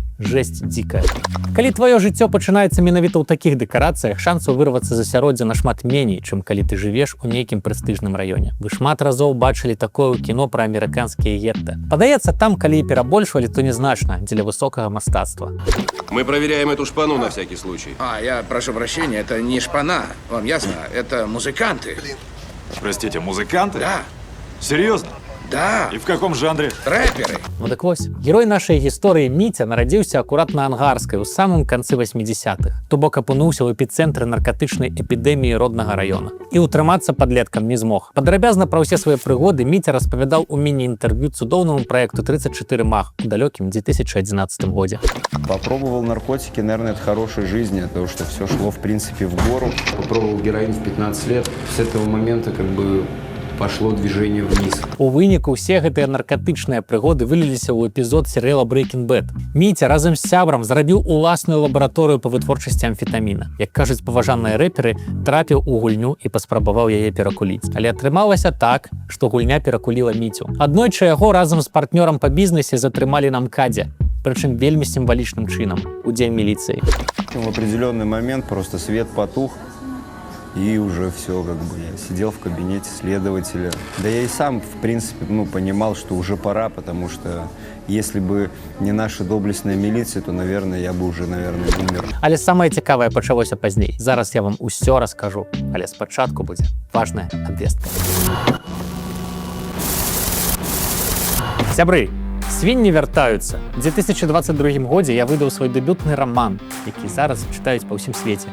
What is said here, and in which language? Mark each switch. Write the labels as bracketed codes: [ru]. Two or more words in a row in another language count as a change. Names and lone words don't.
[be] Жэсць дзікая. Калі тваё жыццё пачынаецца менавіта ў такіх дэкарацыях, шансаў вырвацца з асяроддзя нашмат меней, чым калі ты жывеш у нейкім прэстыжным раёне. Вы шмат разоў бачылі такое ў кіно пра амерыканскія гетта. Падаецца, там, калі перабольшвалі, то незначна дзеля высокага мастацтва. [ru] Мы проверяем эту шпану на всякий случай. Я прошу прощения, это не шпана, вам ясно? Это музыканты. Простите, музыканты? Да. Серьезно? Да. И в каком жанре? Рэперы. [be] Ну так вось, герой нашай гісторыі Міця нарадзіўся акурат на Ангарскай у самым канцы 80-х, то бок апынуўся ў эпіцэнтры наркатычнай эпідэміі роднага раёна. І ўтрымацца падлеткам не змог. Падрабязна пра ўсе свае прыгоды Міця распавядаў у міні-інтэрв'ю цудоўнаму праекту 34 Мах у далёкім 2011 годзе. [ru] Попробовал наркотики, наверное, от хорошей жизни, потому что все шло, в принципе, в гору. Попробовал героин в 15 лет. С этого момента как бы пошло движение вниз. [be] У выніку ўсе гэтыя наркатычныя прыгоды выліліся ў эпізод серыяла Breaking Bad. Міця разам з сябрам зрабіў уласную лабараторыю па вытворчасці амфетаміна. Як кажуць паважаныя рэперы, трапіў у гульню і паспрабаваў яе перакуліць. Але атрымалася так, што гульня перакуліла Міцю. Аднойчы яго разам з партнёрам па бізнесе затрымалі на МКАДе, прычым вельмі сімвалічным чынам, у дзень міліцыі. [ru] В определенный момент просто свет потух, и уже все, как бы я сидел в кабинете следователя. Да я и сам, в принципе, понимал, что уже пора, потому что если бы не наша доблестная милиция, то, наверное, я бы уже, умер. [be] Але самае цікавае пачалося пазней. Зараз я вам усё раскажу, але спачатку будзе важная абвестка. Сябры, свінні вяртаюцца. У 2022 годзе я выдаў свой дэбютны раман, які зараз чытаюць па ўсім свеце.